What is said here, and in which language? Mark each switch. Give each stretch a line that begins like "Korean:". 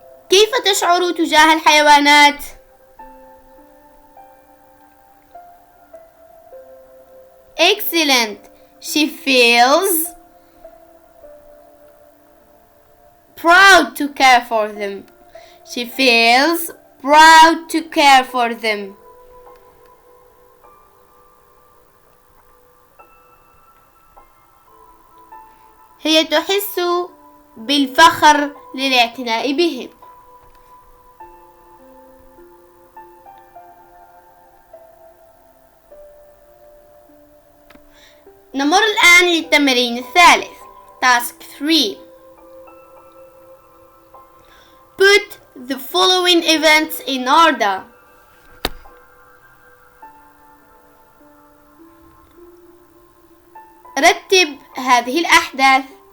Arabic: كيف تشعر تجاه الحيوانات؟
English: Excellent. She feels proud to care for them. She feels proud to care for them.
Arabic: هي تحس بالفخر للاعتناء بهم. نمر الآن للتمرين الثالث.
English: Task 3. Put the following events in order.
Arabic: رتب هذه الأحداث.